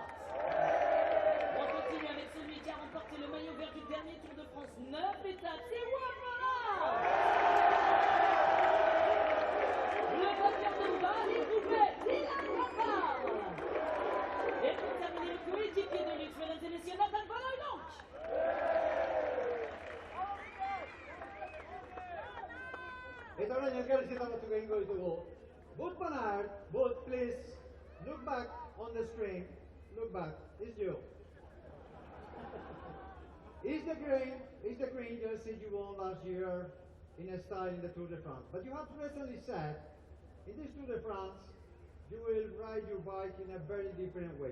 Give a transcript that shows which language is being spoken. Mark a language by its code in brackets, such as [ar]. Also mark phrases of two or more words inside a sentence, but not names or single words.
[fr] On continue avec celui qui a remporté le maillot vert du dernier Tour de France, 9 étapes, c'est Wout van Aert. Le vainqueur de Paris-Roubaix, Dylan van Baarle. Et pour terminer, le coéquipier de luxe, mesdames et messieurs, Nathan van Hooydonk. [eu] Eta orain elkarrizketa batzuk egingo ditugu. [en] Wout van Aert, Wout, please, look back on the screen. Look back, it's you. Is the green jersey you won last year in a style in the Tour de France. But you have recently said, in this Tour de France, you will ride your bike in a very different way.